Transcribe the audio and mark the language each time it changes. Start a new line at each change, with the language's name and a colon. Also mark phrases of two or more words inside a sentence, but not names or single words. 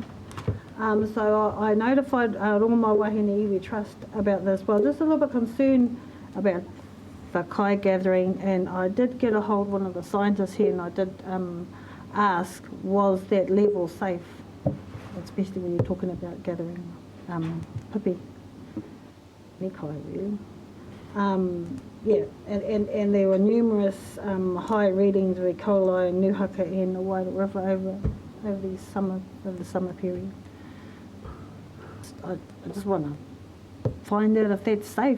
English: So I notified Rongomai Wahine Iwi Trust about this. Well, just a little bit concerned about the kai gathering, and I did get a hold of one of the scientists here, and I did ask, was that level safe, especially when you're talking about gathering pipi, ne kai really. Yeah, and there were numerous high readings of E. coli and Nuhaka in the Wairau River over the summer period. I just want to find out if that's safe.